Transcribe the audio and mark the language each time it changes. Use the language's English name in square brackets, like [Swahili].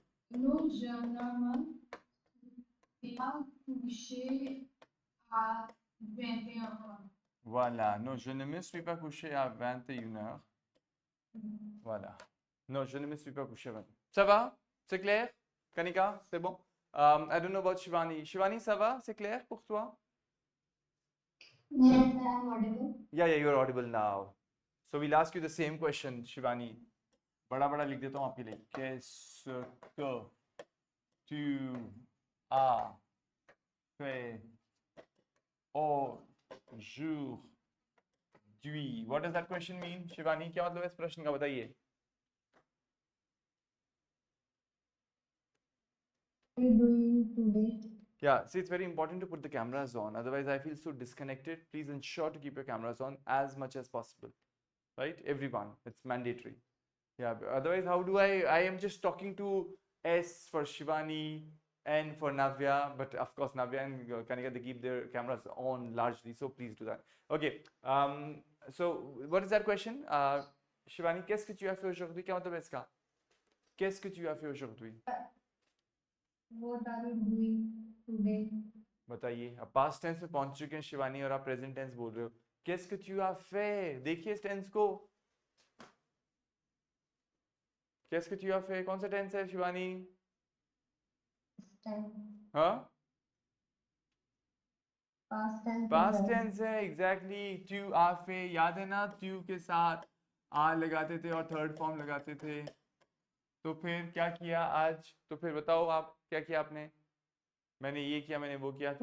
[French] Non, je ne me suis pas couché à 21 heures. Voilà. Non, je ne me suis pas couché à 21 heures. Voilà. Non, je ne me suis pas couché à 21 heures. Ça va? C'est clair? Kanika, c'est bon? [English] I don't know about Shivani. [French] Shivani, ça va? C'est clair pour toi? [English] Yes, I am audible. Yeah, you're audible now. So we'll ask you the same question, Shivani. [Hindi] बड़ा बड़ा लिख देता हूँ आपके लिए. [French] Qu'est-ce que tu as fait aujourd'hui? [English] What does that question mean, Shivani? [Hindi] क्या मतलब है इस प्रश्न का, बताइए. [English] What are you doing today? Yeah, see, it's very important to put the cameras on. Otherwise, I feel so disconnected. Please ensure to keep your cameras on as much as possible. Right? Everyone. It's mandatory. Yeah, otherwise, how do I am just talking to S for Shivani, N for Navya, but of course, Navya and Kanika, they keep their cameras on largely, so please do that. Okay, so what is that question? [French] Shivani, qu'est-ce que tu as fait aujourd'hui? [Hindi] क्या मतलब है इसका? [French] Qu'est-ce que tu as fait aujourd'hui? [English] What are you doing today? [Hindi] बताइए. अब past tense में पहुंच चुके हैं शिवानी और आप present tense बोल रहे हो. [French] Qu'est-ce que tu as fait? [Hindi] देखिए इस tense को. [French] Qu'est-ce que tu as fait? [Hindi] कौन सा tense है शिवानी? हाँ? [English] Past tense है, exactly. [French] Tu as fait, [Hindi] याद है ना? Tu के साथ आ लगाते थे और थर्ड फॉर्म लगाते थे. तो फिर क्या किया आज? तो फिर बताओ आप क्या किया आपने? मैंने ये किया, मैंने वो किया.